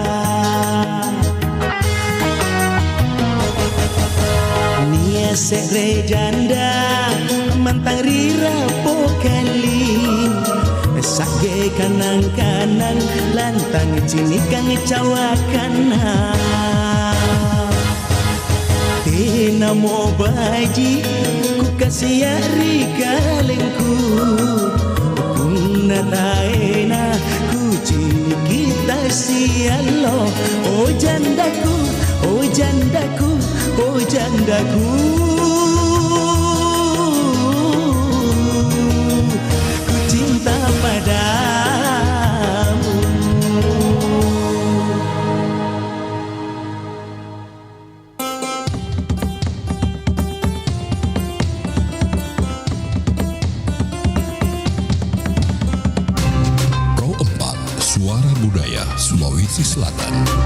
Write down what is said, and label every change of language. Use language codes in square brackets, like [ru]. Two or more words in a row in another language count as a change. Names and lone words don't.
[mak] nia sere janda mantang rira pokali sage kanang-kanang lantang cinikang cawakana tina mo baji ku kasiari kalengku punna taena ku cinikita sialo oh jandaku oh jandaku oh jandaku padamu. [id] Pro 4 Suara Budaya Sulawesi Selatan.